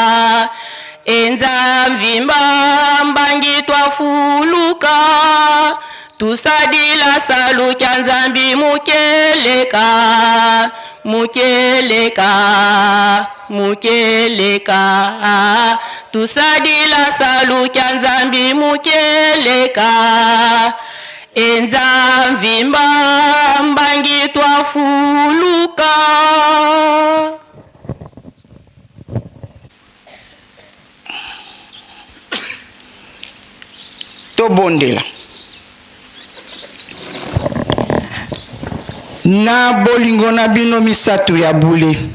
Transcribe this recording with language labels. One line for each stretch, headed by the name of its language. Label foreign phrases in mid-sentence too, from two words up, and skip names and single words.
Kongo: enzamvi mbangi twafuluka tusadila salu kya nzambi mukeleka tusadila salu kya nzambi mukeleka enzamvi mbangi twafuluka.
Lingala: Tobondela na bolingo na bino misatu ya bule